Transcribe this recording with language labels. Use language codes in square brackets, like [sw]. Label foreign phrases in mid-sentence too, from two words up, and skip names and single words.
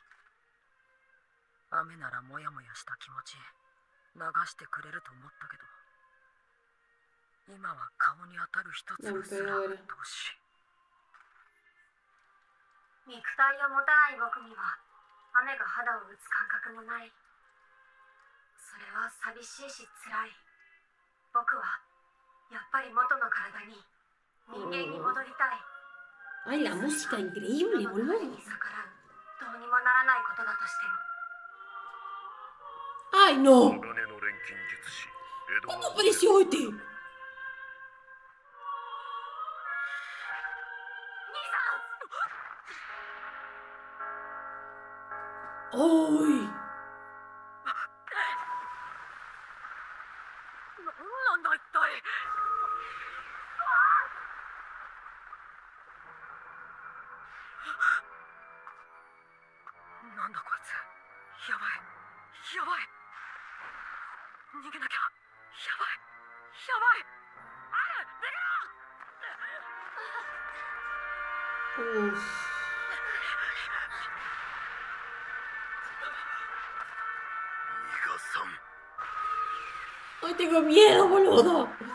[ja] 雨ならモヤモヤした気持ち流してくれると思ったけど、今は顔に当たる一粒すらうっとうしい。肉体を持たない僕には雨が肌を打つ感覚もない。それは寂しいし辛い。僕はやっぱり元の体に人間に戻りたい。 [es] Ay, la música increíble, [ja] 世の流れ [es] boludo. [ja] に逆らうどうにもならないことだとしても [es] Ay, no. [ja] 鋼の錬金術師エドワー [es] ¿Cómo [ja] ド [es] apareció este? [ja] 兄さん [es] ¡Ay! [ja] なんだ一体。なんだこいつ。やばいやばい。逃げなきゃ。やばいやばい。あれ逃げろ。 [es] Uf. ¡Ay, tengo miedo, boludo!